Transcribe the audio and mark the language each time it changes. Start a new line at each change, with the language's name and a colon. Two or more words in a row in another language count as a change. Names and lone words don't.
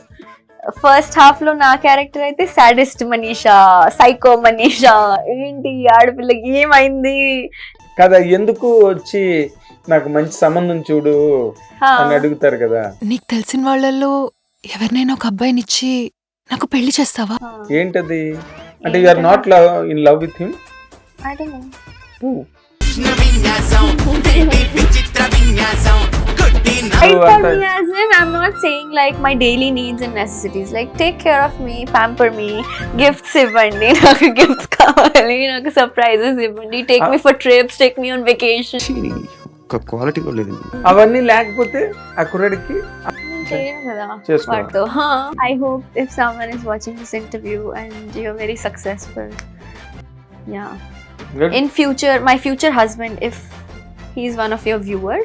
English: first half
Telugu: లో నా క్యారెక్టర్ అయితే సాడిస్ట్ మనీషా, సైకో మనీషా. ఏంటి ఆడపిల్లకి ఏమైంది కదా, ఎందుకు వచ్చి నాకు మంచి సంబంధం చూడు అని అడుగుతారు కదా. నీకు తెలిసిన వాళ్ళల్లో ఎవరినైనా ఒక అబ్బాయినిచ్చి నాకు పెళ్లి చేస్తావా? ఏంటది అంటే
English: you are not in love with him? I don't know. Right for me as in, I'm not saying like my daily needs and necessities. Like take care of me, pamper me, gifts
Telugu: ఇవ్వండి, నాకు
English: gifts
Telugu: కావాలి, నాకు
English: surprises ఇవ్వండి, take me for trips, take me on vacation.
Telugu: క్వాలిటీ కూడా లేదు. అవన్నీ లేకపోతే ఆ కుర్రాడికి చేయను కదా చేసుకో. వాటితో.
English: I hope if someone is watching this interview and you're very successful, yeah. Good. In future, my future husband, if he's one of your viewers,